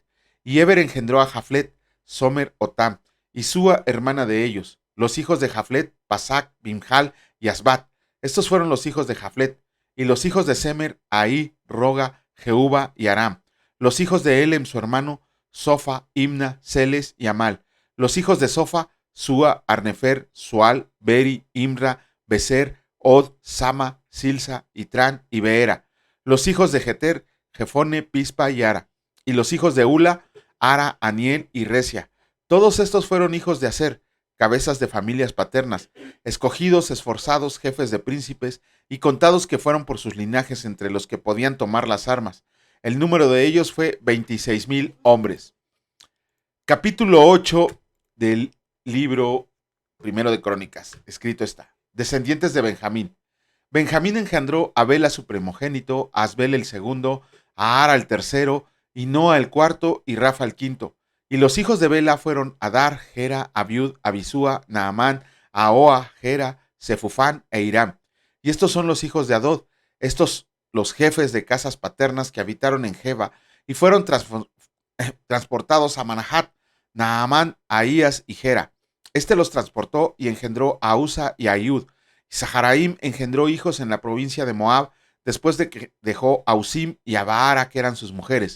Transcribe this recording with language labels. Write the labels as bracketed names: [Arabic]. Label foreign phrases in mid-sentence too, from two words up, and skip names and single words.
[Spanish] Y Eber engendró a Jaflet, Somer, Otam, y Sua, hermana de ellos. Los hijos de Jaflet, Pasac, Bimhal y Asbat. Estos fueron los hijos de Jaflet. Y los hijos de Semer, Ahí, Roga, Jehuba y Aram. Los hijos de Elem, su hermano, Sofa, Imna, Celes y Amal. Los hijos de Sofa, Sua, Arnefer, Sual, Beri, Imra, Beser, Od, Sama, Silsa, Itrán y Beera. Los hijos de Jeter, Jefone, Pispa y Ara. Y los hijos de Ula, Ara, Aniel y Recia. Todos estos fueron hijos de Aser, cabezas de familias paternas, escogidos, esforzados, jefes de príncipes, y contados que fueron por sus linajes entre los que podían tomar las armas. El número de ellos fue 26,000 hombres. Capítulo 8 del libro primero de Crónicas. Escrito está. Descendientes de Benjamín. Benjamín engendró a Bela su primogénito, a Asbel el segundo, a Ara el tercero, y Noa el cuarto, y Rafa el quinto. Y los hijos de Bela fueron Adar, Gera, Abiud, Abisúa, Naamán, Ahoa, Gera, Sefufán e Hiram. Y estos son los hijos de Adod, estos los jefes de casas paternas que habitaron en Jeba, y fueron transportados a Manahat, Naamán, Ahías y Gera. Este los transportó y engendró a Usa y a Ayud. Saharaim engendró hijos en la provincia de Moab, después de que dejó a Usim y a Baara, que eran sus mujeres.